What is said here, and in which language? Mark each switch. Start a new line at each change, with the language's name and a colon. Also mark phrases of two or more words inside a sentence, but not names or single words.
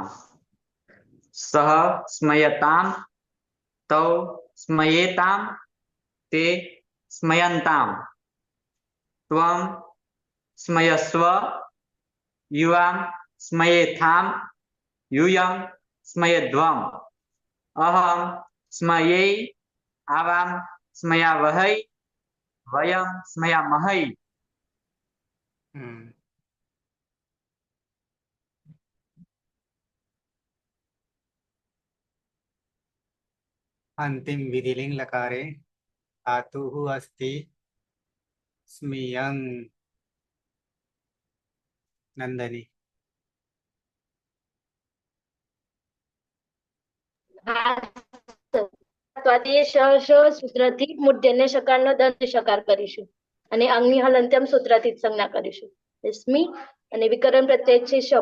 Sanskrit: સહ સ્મયતામ તૌ સ્મયેતામ તે સ્મયંતામ ત્વમ સ્મયસ્વ યુવામ સ્મયેથામ યુયમ સ્મયદ્વમ અહમ સ્મયૈ આવામ સ્મયાવહૈ વયમ સ્મયામહૈ. अंतिम विधिलिंग लकारे धातुः अस्ति स्मियं. नंदनी.
Gujarati: ત્વાદીય શ સૂત્રથી મૂર્ધન્ય શકારનો દંત શકાર કરીશું અને અંગની હલંત્યમ સૂત્રથી જ સંજ્ઞા કરીશું. સ્મી અને વિકરણ પ્રત્યય છે શપ.